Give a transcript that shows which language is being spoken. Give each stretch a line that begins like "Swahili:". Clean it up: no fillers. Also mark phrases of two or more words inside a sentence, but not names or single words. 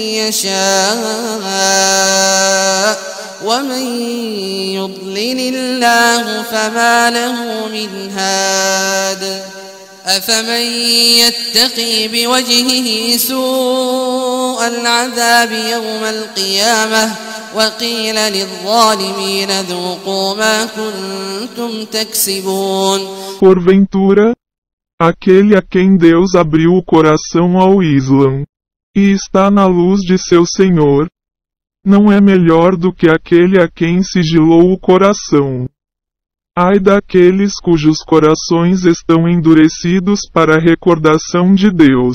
Arabic: يشاء ومن يضلل الله فما له من هاد أفمن يتقي بوجهه سوء العذاب يوم القيامة وقيل للظالمين ذوقوا ما كنتم تكسبون.
Portuguese: Porventura, aquele a quem Deus abriu o coração ao Islã, e está na luz de seu Senhor, não é melhor do que aquele a quem sigilou o coração. Ai daqueles cujos corações estão endurecidos para a recordação de Deus.